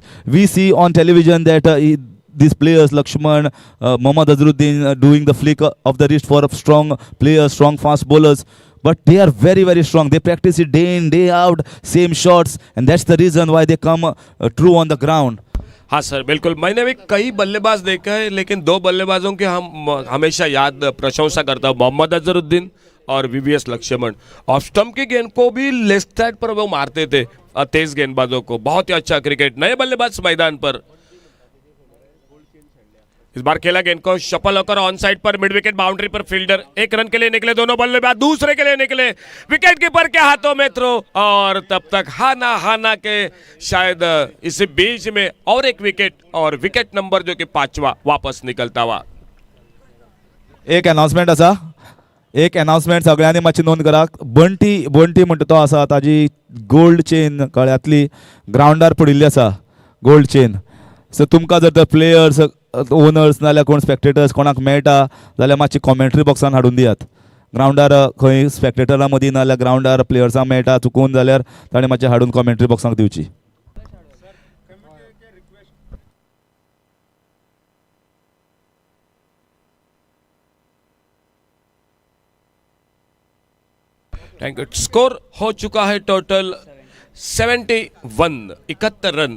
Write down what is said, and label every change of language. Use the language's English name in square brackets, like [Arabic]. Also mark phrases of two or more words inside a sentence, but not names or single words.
[English] We see on television that these players, Lakshman, Mohammad Azharuddin, doing the flick of the wrist for strong players, strong fast bowlers. But they are very, very strong. They practice it day in, day out, same shots. And that's the reason why they come true on the ground. [Hindi] हाँ सर, बिल्कुल। मैंने भी कई बल्लेबाज देखे हैं, लेकिन 2 बल्लेबाजों की हम हमेशा याद प्रशंसा करता हूँ, मोहम्मद अजहरुद्दीन और वीवीएस लक्ष्मण। [English] off stump [Hindi] की गेंद को भी [English] left side [Hindi] पर वो मारते थे, तेज गेंदबाजों को। बहुत ही अच्छा क्रिकेट, नए बल्लेबाज मैदान पर। इस बार खेला गेंद को, शफल होकर [English] on side [Hindi] पर, [English] mid wicket boundary [Hindi] पर फील्डर 1 रन के लिए निकले, दोनों बल्लेबाज दूसरे के लिए निकले, [English] wicket keeper [Hindi] के हाथों में थ्रो, और तब तक हाना के शायद इसी बीच में और एक विकेट, और [English] wicket number [Hindi] जो कि 5वां वापस निकलता हुआ। [Konkani] एक अनाउन्समेंट आसा, एक अनाउन्समेंट सगळ्यांनी मातशी नोंद करात. बंटी म्हणटा तो आसा, ताजी [English] gold chain [Konkani] गळ्यांतली ग्राउंडार पडिल्ली आसा, [English] gold chain. [Konkani] सो तुमकां जर तर प्लेयर्स, ओनर्स नाल्यार कोण स्पेक्टेटर्स कोणाक मेळटा जाल्यार मातशी कॉमेंट्री बॉक्सान हाडून दियात. ग्राउंडार खंय स्पेक्टेटरां मदीं नाल्यार ग्राउंडार प्लेयर्सांक मेळटा चुकून जाल्यार ताणें मातशें हाडून कॉमेंट्री बॉक्साक दिवची. [English] thank you. [Hindi] स्कोर हो चुका है टोटल 71, 71 रन।